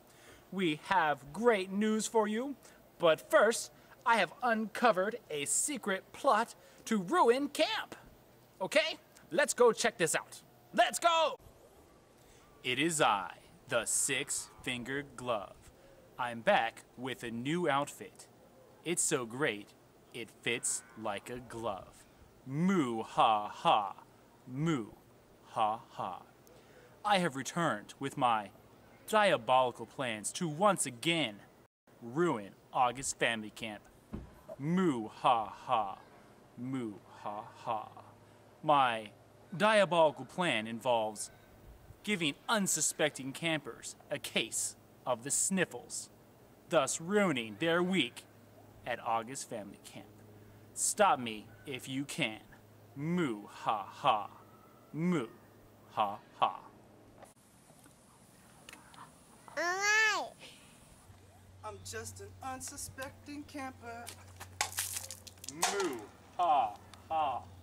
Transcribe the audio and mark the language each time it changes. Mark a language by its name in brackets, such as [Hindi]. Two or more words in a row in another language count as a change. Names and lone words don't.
[English] We have great news for you, but first, I have uncovered a secret plot to ruin camp. Okay, let's go check this out. Let's go! It is I, the Six-Fingered Glove. I'm back with a new outfit. It's so great, it fits like a glove. Moo ha ha, moo ha ha. I have returned with my diabolical plans to once again ruin August Family Camp. Moo ha ha, moo ha ha. My diabolical plan involves giving unsuspecting campers a case of the Sniffles, thus ruining their week at August Family Camp. Stop me if you can. Moo ha ha. Moo ha ha. Alright. I'm just an unsuspecting camper. Moo ha ha.